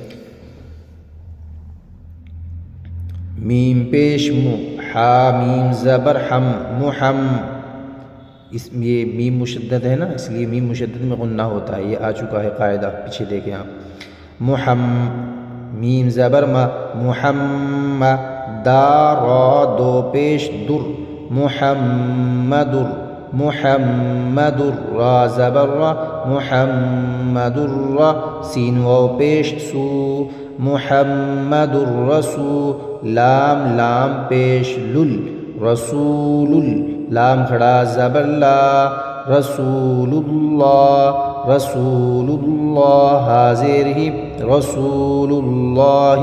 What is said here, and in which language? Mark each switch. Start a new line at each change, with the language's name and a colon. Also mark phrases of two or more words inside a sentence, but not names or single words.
Urdu: میم پیش مو، حا، میم زبر حم، محم۔ یہ میم مشدد ہے نا، اس لیے میم مشدد میں غنہ ہوتا ہے، یہ آ چکا ہے قاعدہ، پیچھے دیکھیں آپ۔ محم، میم زبر ما، محم، دا، را، دو پیش در، محمد، محمد، را زبر را، محمد، را، سین واو پیش سو، محمد الرسول، لام پیش لل، رسول، لام کھڑا زبر لا، رسول اللہ، رسول اللہ، حاضر ہی، رسول اللہ۔